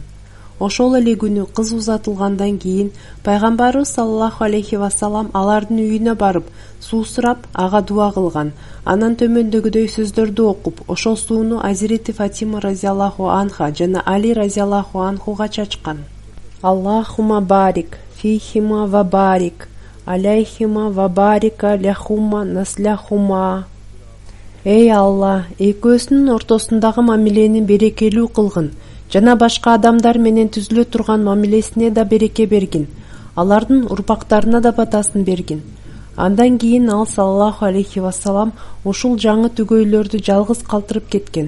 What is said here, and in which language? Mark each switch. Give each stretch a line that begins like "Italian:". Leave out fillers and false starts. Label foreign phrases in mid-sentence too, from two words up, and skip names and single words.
Kyrgyz: Ошол эле күнү кыз узатылгандан кийин пайгамбарыбыз
Arabic: صلى الله عليه وسلم
Kyrgyz: алардын үйүнө барып, суу сурап, ага дуа кылган. Анан төмөндөгүдөй сөздөрдү окуп, ошол сууну Азирети Фатима
Arabic: رضي الله عنها
Kyrgyz: жана Али
Arabic: رضي الله عنه
Kyrgyz: чачкан.
Arabic: اللهم بارك فيهما وبارك عليهما وبارك لهما نسلهما.
Kyrgyz: Эй Алла, экөөсүнүн ортосундагы мамилени берекелүү кылгын жана башка адамдар менен түзүлө турган мамилесине да береке бергин. Алардын урпактарына да батасын бергин. Андан кийин ал
Arabic: صلى الله عليه وسلم
Kyrgyz: ушул жаңы түгөйлөрдү жалгыз калтырып кеткен.